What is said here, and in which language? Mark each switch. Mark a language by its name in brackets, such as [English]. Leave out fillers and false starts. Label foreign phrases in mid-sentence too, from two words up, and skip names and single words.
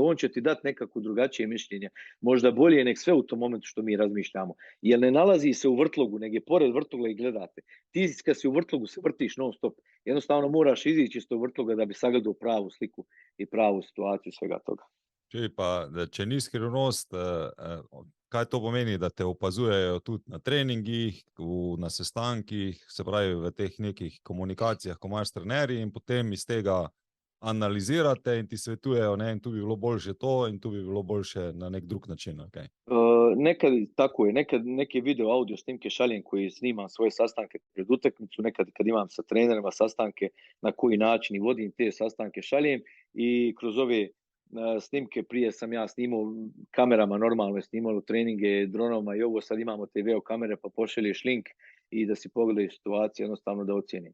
[Bosnian] On će ti dati nekako drugačije mišljenje, možda bolje nek sve u tom momentu što mi razmišljamo. Jer ne nalazi se u vrtlogu, nego je pored vrtloga i gledate. Ti kad si u vrtlogu se vrtiš non stop. Jednostavno moraš izići iz tog vrtloga da bi sagledao pravu sliku i pravu situaciju svega toga. [Slovenian] Če ni skrivnost, kaj to pomeni, da te opazujejo tudi na treningih, na sestankih, se pravi v teh nekih komunikacijah, ko imaš s trenerji in potem iz tega analizirate in ti svetujejo, in tu bi bilo boljše to in tu bi bilo boljše na nek drug način. Okay. [Bosnian] Nekad tako je, nekad neke video audio snimke šaljem koji snimam svoje sastanke pred utakmicu, nekad kad imam sa trenerima sastanke na koji način i vodim te sastanke šaljem i kroz ove snimke prije sam ja snimao kamerama, normalno je snimalo treninge dronovima i ovo sad imamo te video kamere pa pošalješ link i da si pogledaju situaciju, jednostavno da ocjeni.